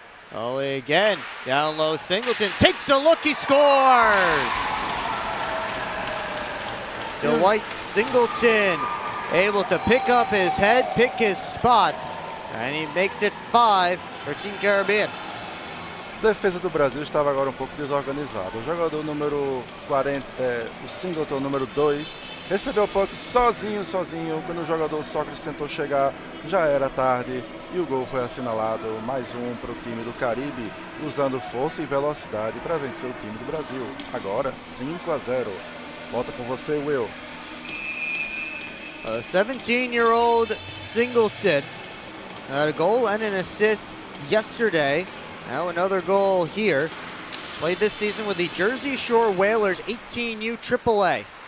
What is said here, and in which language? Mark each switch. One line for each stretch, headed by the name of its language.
English: Tolle again, down low, Singleton takes a look, he scores! Dwight Singleton able to pick up his head, pick his spot, and he makes it 5 for Team Caribbean.
Portuguese: A defesa do Brasil estava agora um pouco desorganizada. O jogador número 40, o Singleton número 2, recebeu o puck sozinho. Quando o jogador Sócrates tentou chegar, já era tarde e o gol foi assinalado. Mais um para o time do Caribe, usando força e velocidade para vencer o time do Brasil. Agora 5-0. Volta com você, Will.
English: A 17-year-old Singleton had a goal and an assist yesterday. Now another goal here. Played this season with the Jersey Shore Whalers 18U AAA.